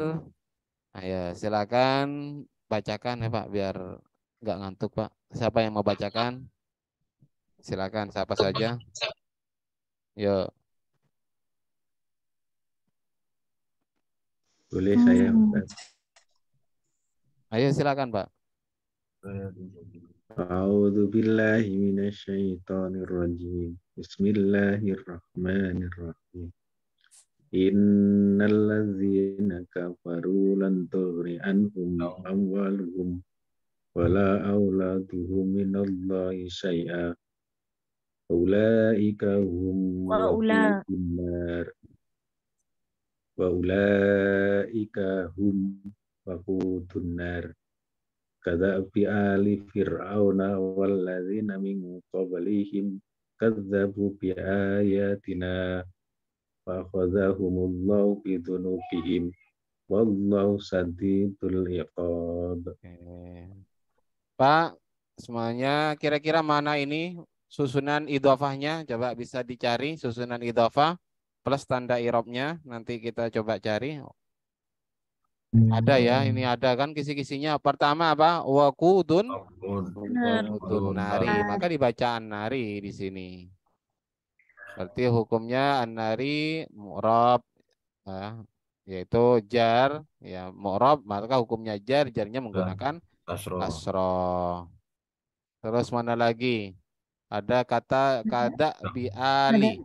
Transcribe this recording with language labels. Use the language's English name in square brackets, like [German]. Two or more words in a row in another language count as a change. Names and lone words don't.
[Indonesian] Ayo, silakan bacakan ya, Pak, biar nggak ngantuk, Pak. Siapa yang mau bacakan? Silakan, siapa saja. Yuk. Boleh saya, Ustaz? Ayo silakan, Pak. [Arabic] أعوذ بالله من الشيطان الرجيم. بسم الله الرحمن الرحيم. إن الذين كفروا لن تغني عنهم أموالهم ولا أولادهم من الله شيئا. أولئك هم وقود النار. وأولئك هم وقود النار. كدأب آل فرعون والذين من قبلهم كذبوا بآياتنا فأخذهم الله بذنوبهم والله شديد العقاب. [Indonesian] Oke. Pak, semuanya kira-kira mana ini susunan idhofahnya? Coba bisa dicari susunan idhofah plus tanda irobnya. Nanti kita coba cari. Ada ya, ini ada kan kisi-kisinya. Pertama apa? [Arabic] وقود النار. [Indonesian] Maka dibacaan nari di sini. Berarti hukumnya [Arabic] النار معرب, [Indonesian] yaitu jar, ya mu'rab, maka hukumnya jar, jarnya menggunakan kasroh. Terus mana lagi? Ada kata [Arabic] كدأب آل.